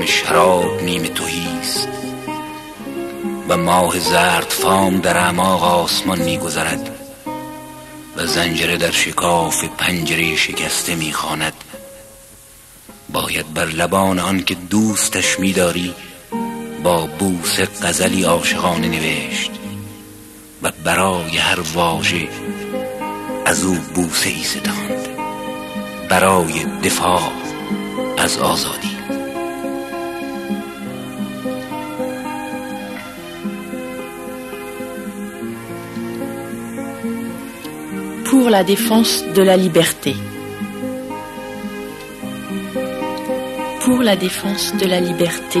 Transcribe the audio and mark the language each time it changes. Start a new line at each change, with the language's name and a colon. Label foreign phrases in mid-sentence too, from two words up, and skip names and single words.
Persian: شراب نیم تهیست و ماه زرد فام در اعماق آسمان می گذرد و زنجره در شکاف پنجره شکسته می خواند، باید بر لبان آن که دوستش می داری با بوسه غزلی عاشقانه نوشت و برای هر واژه از او بوسه ای ستاند برای دفاع از آزادی.
French: Pour la défense de la liberté. Pour la défense de la liberté.